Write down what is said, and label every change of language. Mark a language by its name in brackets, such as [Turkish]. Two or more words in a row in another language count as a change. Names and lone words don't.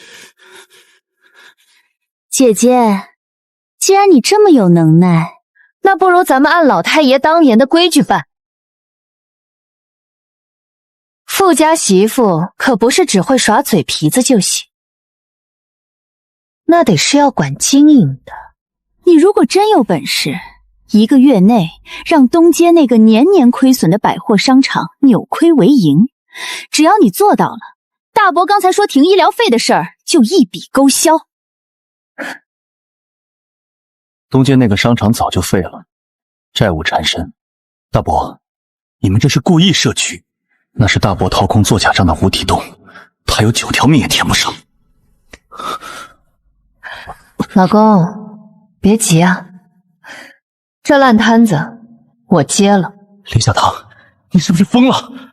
[Chinese] 姐姐，既然你這麼有能耐，那不如咱們按老太爺當年的規矩辦， 富家媳婦可不是只會耍嘴皮子就行，那得是要管經營的。你如果真有本事，1個月內讓東街那個年年虧損的百貨商場扭虧為盈，只要你做到了，大伯剛才說停醫療費的事兒就一筆勾銷。東街那個商場早就廢了，債務纏身。大伯，你們這是故意設局，那是大伯掏空做假賬的无底洞，他有9條命也填不上。老公，別急啊，這爛攤子我接了。林小棠，你是不是瘋了？